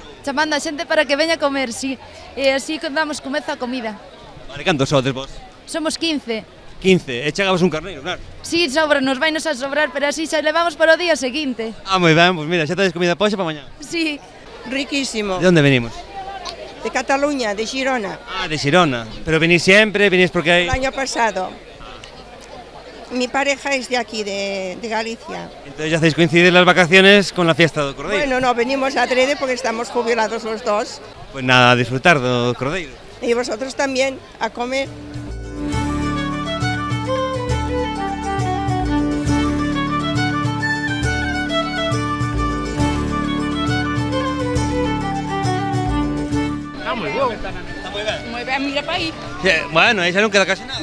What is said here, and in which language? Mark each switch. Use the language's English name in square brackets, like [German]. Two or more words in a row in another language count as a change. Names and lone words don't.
[Galician] Chamando a xente para que veña a comer, sí. E así damos comezo a comida. Vale, cantos sodes vos? Somos 15. 15, e chegabas un carneiro, claro. Sí, nos vainos a sobrar, pero así xa levamos para o día seguinte. Ah, moi ben, pois mira, xa tedes comida poxa para mañá. Sí. Riquísimo. De onde venimos? [Spanish] De Cataluña, de Girona. [Galician] Ah, de Girona. Pero venís sempre, venís porque hai... [Spanish] El año pasado. Mi pareja es de aquí, de Galicia. Entonces ya hacéis coincidir las vacaciones con la fiesta do Cordeiro. Bueno, no, venimos a Trede porque estamos jubilados los dos. Pues nada, a disfrutar do Cordeiro. Y vosotros también, a comer. [Galician] Está moi bo. Está moi ben. Moi ben, mira para aí. Bueno, aí xa non queda casi nada.